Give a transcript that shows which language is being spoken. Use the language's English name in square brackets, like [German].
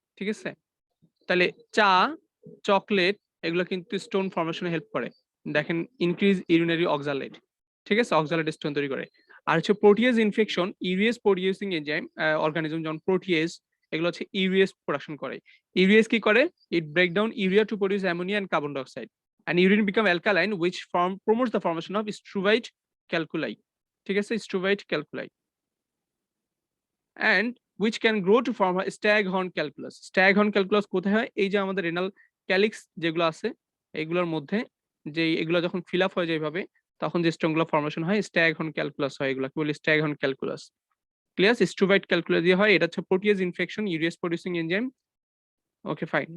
[Bangla] ঠিক আছে, তাহলে চা, চকলেট এগুলো কিন্তু স্টোন ফর্মেশনে হেল্প করে। দেখেন, ইনক্রিজ ইউরিনারি অক্সালেট। ঠিক আছে, অক্সালেট স্টোন তৈরি করে। আর হচ্ছে protease infection, ইউরিয়েস producing enzyme organism, যেমন প্রোটিয়েজ, এগুলো হচ্ছে ইউরিয়েস প্রোডাকশন করে। ইউরিয়েস কি করে? [English] It break down urea to produce ammonia and carbon dioxide, and urine become alkaline, which promotes the formation of struvite calculi. [Bangla] ঠিক আছে, [English] struvite calculi, and which can grow to form a staghorn calculus. [Bangla] Staghorn calculus কোথায় হয়? এই যে আমাদের renal calyx যেগুলো আছে, এগুলোর মধ্যে, যে এগুলো যখন ফিল আপ হয়ে যায় এইভাবে, তখন যে স্টোনগুলো ফর্মেশন হয়, স্ট্যাগহর্ন ক্যালকুলাস হয়। এগুলো কি বলি? স্ট্যাগহর্ন ক্যালকুলাস। ক্লিয়ার? স্ট্রুভাইট ক্যালকুলাস দিয়ে হয়। এটা হচ্ছে প্রোটিয়েজ ইনফেকশন, ইউরিয়াস প্রোডিউসিং এনজাইম। ওকে, ফাইন।